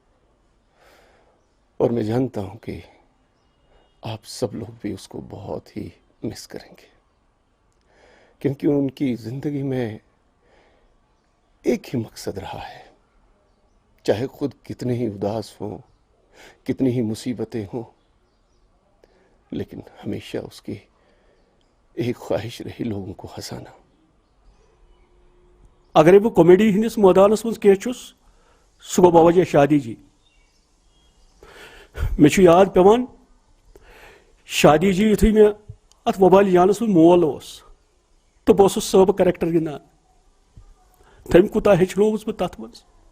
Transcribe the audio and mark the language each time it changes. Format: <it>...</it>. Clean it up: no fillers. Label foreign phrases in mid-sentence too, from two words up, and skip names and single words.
<ur>اور میں جانتا ہوں کہ آپ سب لوگ بھی اس کو بہت ہی مس کریں گے کیونکہ ان کی زندگی میں ایک ہی مقصد رہا ہے چاہے خود کتنے ہی اداس ہوں کتنی ہی مصیبتیں ہوں لیکن ہمیشہ اس کی ایک خواہش رہی لوگوں کو ہنسانا</ur> <ks>اگر بہ کامیڈی ہندس میدانس مز کی سہ گو بوجہ شادی جی مے یاد پیوان شادی جی یتھے میں ات وبال جانس من مول تو بہ صٲب کریکٹر گندان تم کوتاہ ہیچنوس بہ تت مز</ks>